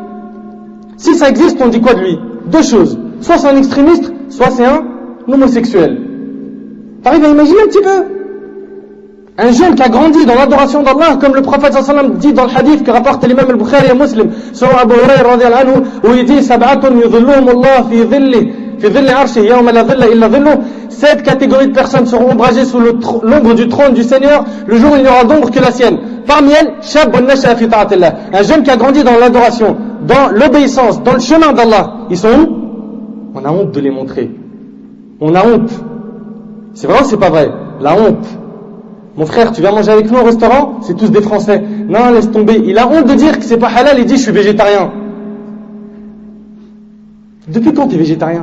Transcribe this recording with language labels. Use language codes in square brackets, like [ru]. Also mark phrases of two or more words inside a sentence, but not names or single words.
[fr] Si ça existe, on dit quoi de lui? Deux choses. Soit c'est un extrémiste, soit c'est un homosexuel. T'arrives à imaginer un petit peu? Un jeune qui a grandi dans l'adoration d'Allah, comme le prophète [ar] صلى الله عليه وسلم [fr] dit dans le hadith que rapporte l'imam al-Bukhari et Muslim, sur Abu Hurayra [ar] رضي الله عنه, [fr] où il dit, [ar] سبعة يظلهم الله في ظل عرشه يوم لا ظل إلا ظله. [fr] 7 catégories de personnes seront ombragées sous l'ombre du trône du Seigneur, le jour où il n'y aura d'ombre que la sienne. Parmi elles, [ar] شاب نشأ في طاعة الله. [fr] Un jeune qui a grandi dans l'adoration, dans l'obéissance, dans le chemin d'Allah. Ils sont où? On a honte de les montrer. On a honte. C'est vrai ou c'est pas vrai? La honte. Mon frère, tu viens manger avec nous au restaurant? C'est tous des Français. Non, laisse tomber. Il a honte de dire que c'est pas halal, il dit je suis végétarien. Depuis quand tu es végétarien?